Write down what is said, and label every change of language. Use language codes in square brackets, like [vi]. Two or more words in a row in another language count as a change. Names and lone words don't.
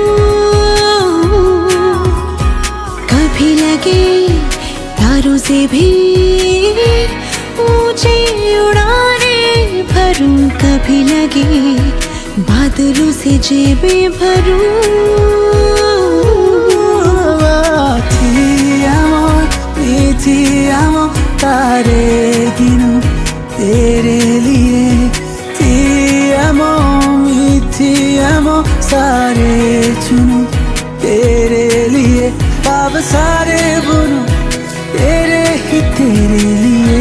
[hi] कभी लगे तारों से भी ऊंची उड़ाने भरूं, कभी लगे बादलों से जेबें भरूं। [it] Ti amo, [hi] तारे गिनूं तेरे लिए। [it] Ti amo, mi ti amo, [hi] सारे चुनूं तेरे लिए। पाप सारे बुनूं तेरे ही तेरे लिए।